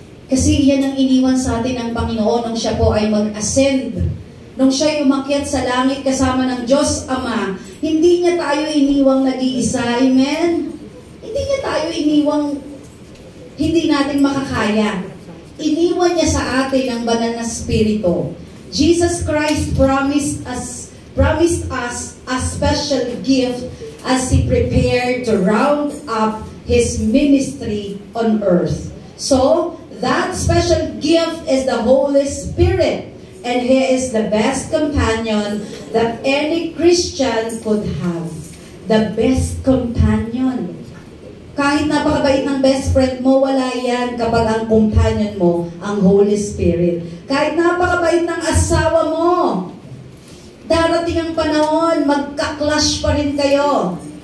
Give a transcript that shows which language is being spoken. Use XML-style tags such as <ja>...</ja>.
<tl>Kasi yan ang iniwan sa atin ng Panginoon nung siya po ay mag-ascend. Nung siya ay umakyat sa langit kasama ng Diyos Ama, hindi niya tayo iniwang nag-iisa. Amen? Hindi niya tayo iniwang hindi natin makakaya. Iniwan niya sa atin ang banal na Espiritu.</tl> <en>Jesus Christ promised us a special gift as He prepared to round up His ministry on earth. So, that special gift is the Holy Spirit. And He is the best companion that any Christian could have. The best companion.</en> <tl>Kahit napakabait ng best friend mo, wala yan kapag ang companion mo, ang Holy Spirit. Kahit napakabait ng asawa mo, darating ang panahon, magka-clash pa rin kayo.</tl>